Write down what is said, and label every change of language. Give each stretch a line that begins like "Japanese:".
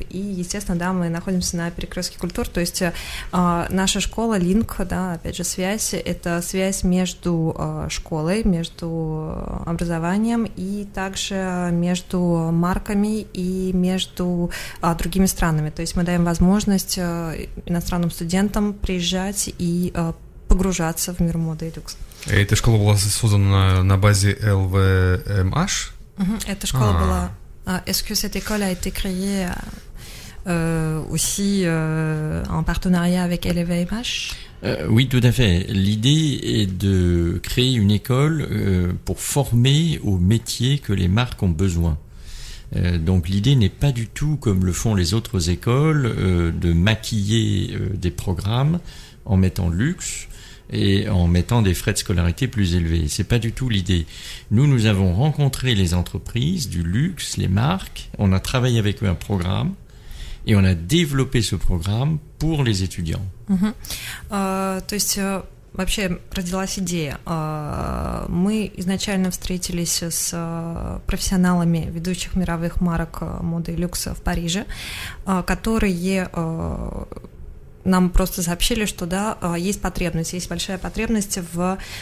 Russian: И, естественно, да, мы находимся на перекрестке культур, то есть наша школа, Link, да, опять же, связь, это связь между школой, между образованием и также между марками и между другими странами. То есть мы даем возможность иностранным студентам приезжать и погружаться в мир моды и люкса. Эта школа была создана на базе LVMH? Эта школа была...
French: Est-ce que cette école a été créée aussi en partenariat avec LVMH? Oui, tout à fait. L'idée est de créer une école pour former aux métiers que les marques ont besoin. Donc l'idée n'est pas du tout, comme le font les autres écoles, de maquiller des programmes en mettant luxe et en mettant des frais de scolarité plus élevés. C'est pas du tout l'idée. Nous avons rencontré les entreprises du luxe, les marques, on a travaillé avec eux un programme et on a développé ce programme pour les étudiants.
Russian: То есть вообще родилась идея. Мы изначально встретились с профессионалами ведущих мировых марок моды и люкса в Париже, которые нам просто сообщили, что да, есть потребность, есть большая потребность в